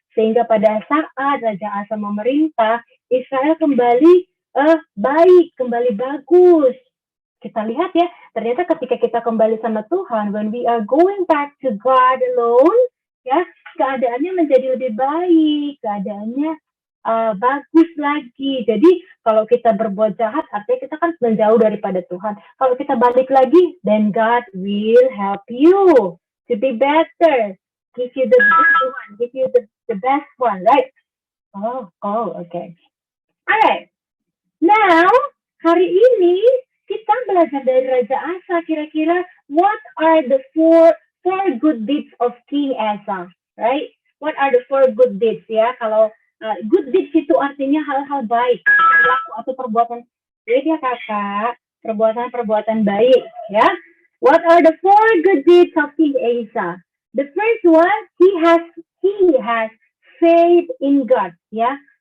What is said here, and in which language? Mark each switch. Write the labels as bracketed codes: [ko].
[id] Sehingga pada saat Raja Asa memerintah, Israel kembali baik, kembali bagus. Kita lihat ya, ternyata ketika kita kembali sama Tuhan, [en] when we are going back to God alone, [id] ya, keadaannya menjadi lebih baik, keadaannya bagus lagi. Jadi kalau kita berbuat jahat, artinya kita kan menjauh daripada Tuhan. Kalau kita balik lagi, [en] then God will help you to be better, give you the good one, give you the best one, right? Okay. Alright. [id] Now, hari ini kita belajar dari Raja Asa. Kira-kira [en] what are the four good deeds of King Asa, right? What are the four good deeds ya? [id] Kalau good deeds itu artinya hal-hal baik, perilaku atau perbuatan. Jadi ya kakak, perbuatan-perbuatan baik ya. [en] What are the four good deeds of King Asa? The first one, he has faith in God ya.